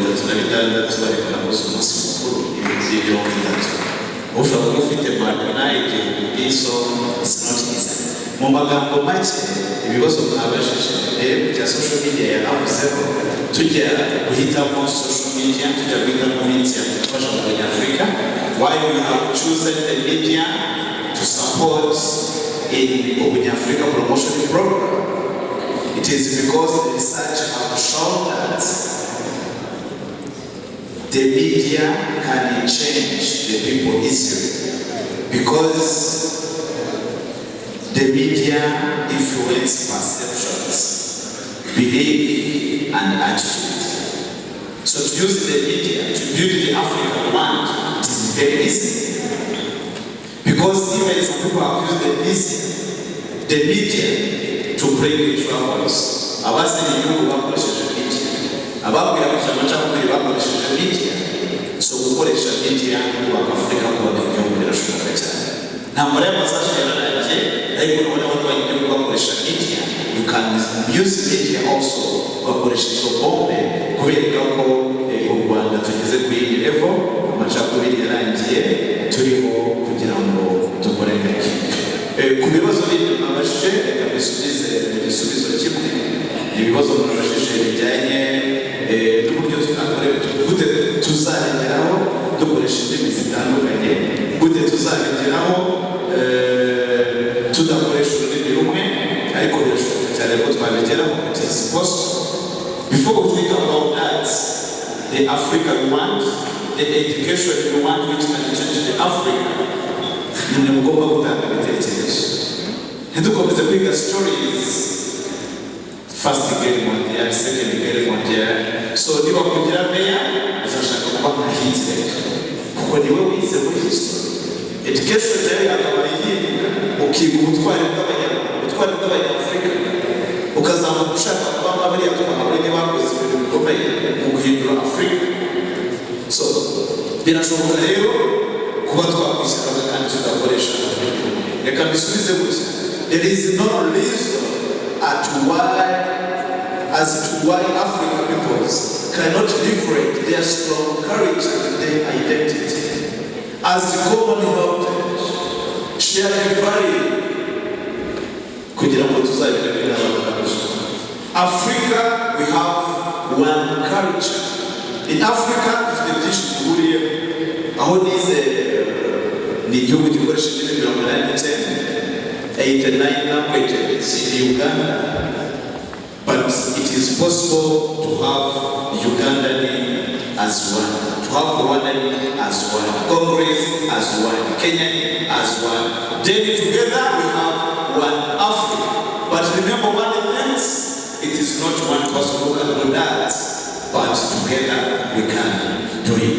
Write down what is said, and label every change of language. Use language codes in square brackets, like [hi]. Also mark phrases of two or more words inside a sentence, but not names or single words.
[rw] 6 bari barakoze umunsi mukuru ibintu by'ibiro 3 ushobora ufite magana igihumbi [en] so it's not easy. [rw] Mu magambo make ibibazo mwabajije bya [en] social media [rw] yaravuzeho tujya guhitamo [en] social media [rw] tujya guhitamo media gufasha mu Banyafurika. [en] Why we have chosen the media to support in Abanyafurika promotion program? It is because the research have shown that the media can change the people easily, because the media influence perceptions, belief, and attitude. So to use the media to build the African land, it is very easy. Because even some people have used the media to bring the troubles. [rw] Abasi ni nyungu bakoresheje media. Ababwira amacakubiri bakoresheje media. So gukoresha media kubaka Afrika kubaka igihugu birashoboka cyane. Ntambara y'amasashi yararaje, ariko nubona abantu bagiye bakoresha media. [en] You can use media also [rw] bakoresha izo bombe kubera ko u Rwanda tugeze kuri iyi level, amacakubiri yarangiye turimo kugira ngo dukore neza. Ku bibazo by'abashije reka bisubize igisubizo kimwe. Ibibazo by'abashije bijyanye n'uburyo gute tuzarengeraho dukoresha indimi zitandukanye, gute tuzarengeraho tudakoresha ururimi rumwe, ariko birashoboka cyane ko twabigeraho. [en] It is possible. Before we think about that, the Africa we want, the education we want, which can change the Africa, [rw] ni mugomba gutanga ibitekerezo. Ntidukomeze kwiga stories first [fr] guerre mondiale, second guerre mondiale. [rw] So niba kugira meya uzashaka kuba nka Hitler kuko niwe wize muri history. Education rero akaba yiga ukiga ubutwari bw'Abanyafurika, ukazamuka ushaka kuba nk'abariya twabonye bakoze ibintu bikomeye mu guhindura Afurika. So birashoboka rero kuba twakwishyura kandi tugakoresha. Reka mbisubize gusa. [en] There is no reason as to why African peoples cannot liberate their strong courage and their identity as common heritage, shared value. [rw] Kugira ngo tuzagire Africa, [en] we have one culture. In Africa, if the dish [rw] buriye aho nize ni igihugu gikoresha indimi 89 [en] languages in Uganda, but it is possible to have Ugandan as one, to have Rwandan as one, Congress as one, Kenyan as one. Then together we have one Africa. But remember one thing, it is not one person who can do that, but together we can do it.